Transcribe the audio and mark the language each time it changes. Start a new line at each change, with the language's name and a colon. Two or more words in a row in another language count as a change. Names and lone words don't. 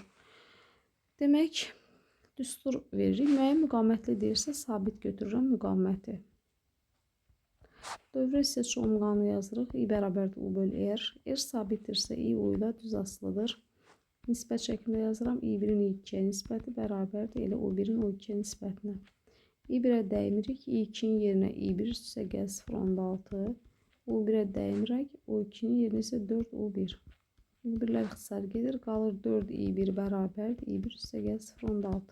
Azerbaijani: Demək, düstur veririk. Müəyyən müqavimətli deyirsə, sabit götürürəm müqaviməti. Dövrə isə çoxum qanunu yazırıq. I bərabərdir U bölü R. R sabitdirsə, I U ilə düz asılıdır. Nisbət şəklində yazıram. I1-in I2-yə nisbəti bərabərdir elə U1-in U2-yə nisbətinə. I1'ə dəymirik. I2'nin yerinə I1 üstə gəl 0,6. U1'ə dəymirək. U2'nin yerinə isə 4U1. U1'lər ixtisar gedir. Qalır 4I1 bərabərdir. I1 üstə gəl 0,6.